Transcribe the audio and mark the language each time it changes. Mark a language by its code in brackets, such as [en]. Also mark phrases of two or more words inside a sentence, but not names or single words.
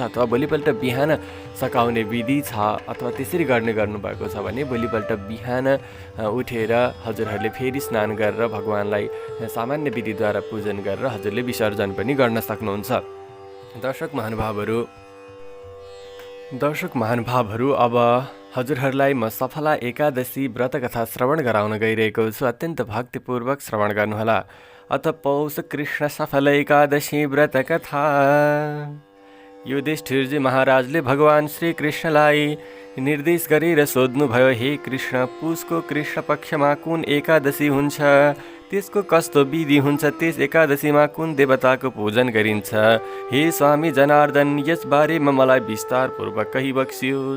[ne] अथवा भोलिपल्ट बिहान सकाउने विधि छ अथवा त्यसरी गर्नुभएको छ भने भोलिपल्ट बिहान उठेर हजुरहरूले फेरि स्नान गरेर भगवानलाई सामान्य विधिद्वारा पूजन गरेर हजुरले विसर्जन पनि गर्न सक्नुहुन्छ। दर्शक महानुभावहरू, अब हजुरहरूलाई म सफला एकादशी व्रतकथा श्रवण गराउन गइरहेको छु। अत्यन्त भक्तिपूर्वक श्रवण गर्नुहोला। [sa] अथ पौष कृष्ण सफल एकादशी व्रतकथा। [ne] युधिष्ठिरजी महाराजले भगवान श्री कृष्णलाई निर्देश गरेर सोध्नुभयो, हे कृष्ण, पुसको कृष्ण पक्षमा कुन एकादशी हुन्छ त्यसको कस्तो विधि हुन्छ, त्यस एकादशीमा कुन देवताको पूजन गरिन्छ? हे स्वामी जनार्दन, यस बारेमा मलाई विस्तारपूर्वक कही बक्सियोस्।